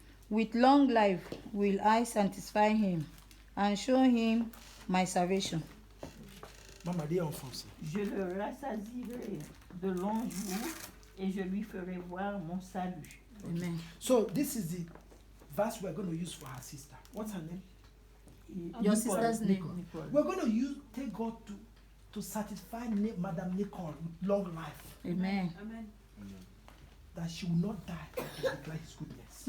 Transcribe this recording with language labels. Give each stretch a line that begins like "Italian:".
English: With long life will I satisfy him and show him my salvation.
French: Maman, dis en français. Je le rassasierai de longs jours et je lui ferai voir mon salut.
English: Amen. So this is the verse we're going to use for her sister. What's her name? Your sister's name. Nicole. We're going to take God to satisfy Madame Nicole with long life, Amen. that she will not die to declare his goodness.